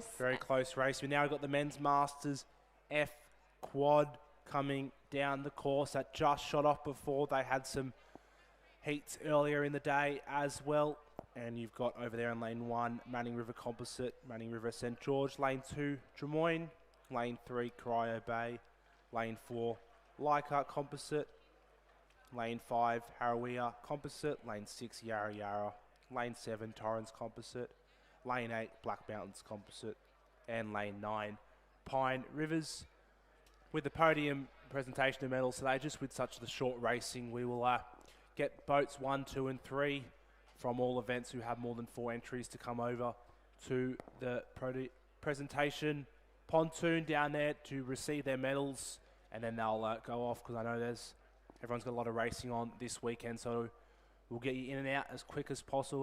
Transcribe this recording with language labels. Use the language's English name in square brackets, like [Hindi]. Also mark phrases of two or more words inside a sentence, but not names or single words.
[English] Very close race. We now got the men's Masters F quad coming down the course that just shot off before. They had some heats earlier in the day as well. And you've got over there in lane 1, Manning River Composite, Manning River St George. Lane 2, Drummoyne. Lane 3, Corio Bay. Lane 4, Leichhardt Composite. Lane 5, Harawia Composite. Lane 6, Yarra Yarra. Lane 7, Torrens Composite. Lane 8, Black Mountains Composite. And Lane 9, Pine Rivers. With the podium presentation of medals today, just with such the short racing, we will get boats 1, 2 and 3 from all events who have more than 4 entries to come over to the presentation pontoon down there to receive their medals, and then they'll go off, because I know everyone's got a lot of racing on this weekend, so we'll get you in and out as quick as possible.